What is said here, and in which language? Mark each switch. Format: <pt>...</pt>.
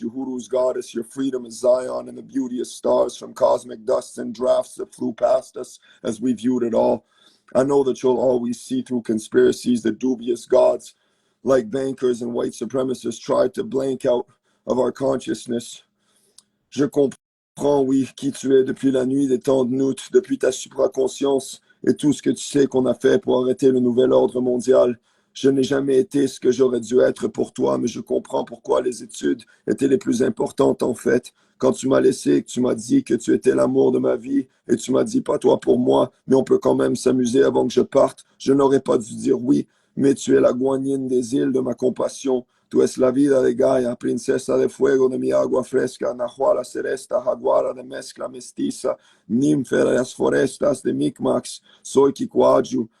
<en>Uhuru's goddess, your freedom is Zion, and the beauty is stars from cosmic dusts and drafts that flew past us as we viewed it all. I know that you'll always see through conspiracies the dubious gods, like bankers and white supremacists tried to blank out of our consciousness.</en> <fr>Je comprends, oui, qui tu es depuis la nuit des temps de Nout, depuis ta supraconscience et tout ce que tu sais qu'on a fait pour arrêter le nouvel ordre mondial. Je n'ai jamais été ce que j'aurais dû être pour toi, mais je comprends pourquoi les études étaient les plus importantes en fait. Quand tu m'as laissé, que tu m'as dit que tu étais l'amour de ma vie, et tu m'as dit pas toi pour moi, mais on peut quand même s'amuser avant que je parte, je n'aurais pas dû dire oui, mais tu es la guanine des îles de ma compassion.</fr> <es>Tu es la vida de Gaia, princesa de fuego de mi agua fresca, nahuala celesta, jaguara de mezcla mestiza, ninfa de las forestas de Micmacs, soy Kikuaju.</es>